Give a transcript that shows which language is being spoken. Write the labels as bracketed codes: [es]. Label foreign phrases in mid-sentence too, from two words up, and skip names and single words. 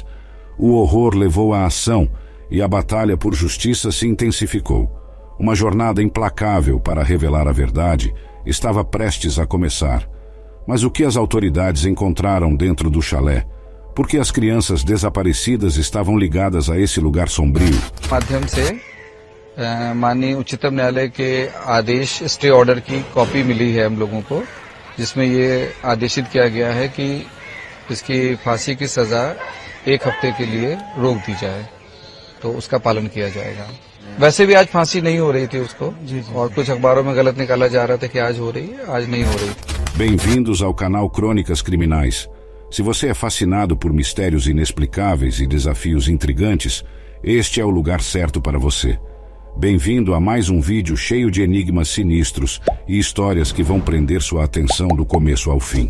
[pt] O horror levou à ação e a batalha por justiça se intensificou. Uma jornada implacável para revelar a verdade estava prestes a começar. Mas o que as autoridades encontraram dentro do chalé? Por que as crianças desaparecidas estavam ligadas a esse lugar sombrio? [hi] माध्यम से माननीय उच्चतम न्यायालय के आदेश [en] stay order [hi] की कॉपी मिली है हम लोगों को, जिसमें ये आदेशित किया गया है कि इसकी फांसी की सजा 1 हफ्ते के लिए रोक दी जाए, तो उसका पालन किया जाएगा। वैसे भी आज फांसी नहीं हो रही थी उसको, और कुछ अखबारों में गलत निकाला जा रहा था कि आज हो रही है, आज नहीं हो रही। [pt] Bem-vindos ao canal Crônicas Criminais. Se você é fascinado por mistérios inexplicáveis e desafios intrigantes, este é o lugar certo para você. Bem-vindo a mais um vídeo cheio de enigmas sinistros e histórias que vão prender sua atenção do começo ao fim.